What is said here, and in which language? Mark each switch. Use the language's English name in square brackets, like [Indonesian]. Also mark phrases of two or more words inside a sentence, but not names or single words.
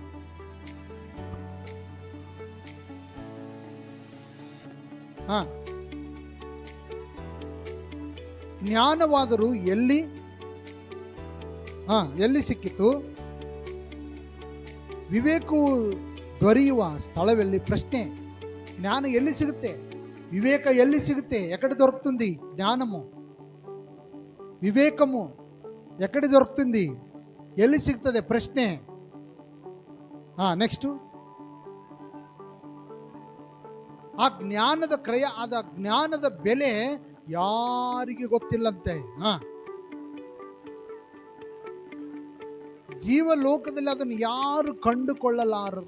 [Kannada] ಜ್ಞಾನವಾದರೂ ಎಲ್ಲಿ ಸಿಕ್ಕಿತು? ವಿವೇಕವು ದೊರೆಯುವ ಸ್ಥಳವೆಲ್ಲಿ? ಪ್ರಶ್ನೆ. ಜ್ಞಾನ ಎಲ್ಲಿ ಸಿಗುತ್ತೆ? ವಿವೇಕ ಎಲ್ಲಿ ಸಿಗಿತೆ [Telugu] ఎక్కడ దొరుకుతుంది? జ్ఞానము వివేకము ఎక్కడ దొరుకుతుంది? [Kannada] ಎಲ್ಲಿ ಸಿಗ್ತದೆ? ಪ್ರಶ್ನೆ. ನೆಕ್ಸ್ಟ್, ಆ ಜ್ಞಾನದ ಕ್ರಯ, ಆದ ಜ್ಞಾನದ ಬೆಲೆ ಯಾರಿಗೆ ಗೊತ್ತಿಲ್ಲಂತೆ. ಜೀವಲೋಕದಲ್ಲಿ ಅದನ್ನು ಯಾರು ಕಂಡುಕೊಳ್ಳಲಾರರು.